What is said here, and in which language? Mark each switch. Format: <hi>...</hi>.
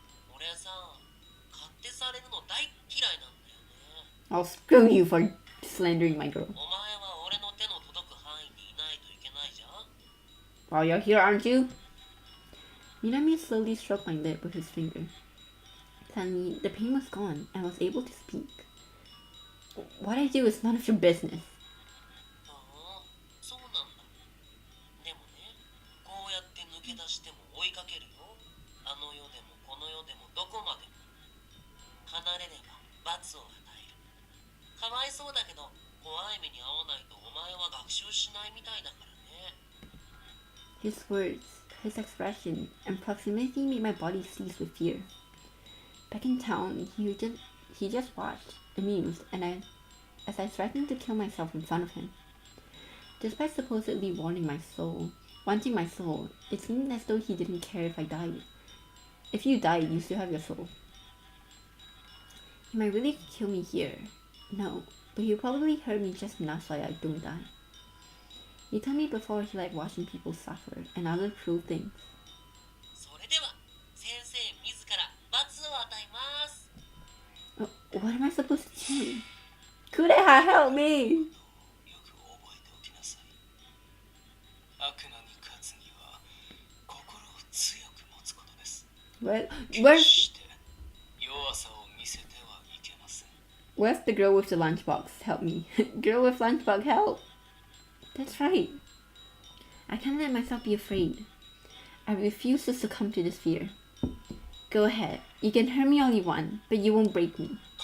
<ja>俺さ、勝手されるの大嫌いなんだよね。</ja> <en>I'll screw you for slandering my girl.</en> <ja>お前は俺の手の届く範囲にいないといけないじゃん。</ja> <en>Well, you're here, aren't you? Minami slowly stroked my lip with his finger. Suddenly, the pain was gone, and I was able to speak. What I do is none of your business.</en> <ja>ああ、そうなんだ。でもね、こうやって抜け出しても追いかけるよ。あの世でもこの世でもどこまでも。離れれば罰を与える。かわいそうだけど、怖い目に遭わないとお前は学習しないみたいだからね。</ja> <en>His words, his expression, and proximity made my body seize with fear. Back in town, he just watched, amused, and as I threatened to kill myself in front of him. Despite supposedly wanting my soul, it seemed as though he didn't care if I died. If you died, you still have your soul. He might really kill me here. No, but he'll probably hurt me just enough so I don't die. He told me before he liked watching people suffer and other cruel things.</en> <ja>それでは先生自ら罰を与えます。</ja> <en>What am I supposed to do? Kureha, help me!</en> <ja>よく覚えておきなさい。悪魔に勝つには心を強く持つことです。</ja> <en>Where's</en> <ja>して弱さを見せてはいけません。</ja> <en>Where's the girl with the lunchbox? Help me. Girl with lunchbox, help! That's right. I can't let myself be afraid. I refuse to succumb to this fear. Go ahead. You can hurt me all you want, but you won't break me.</en>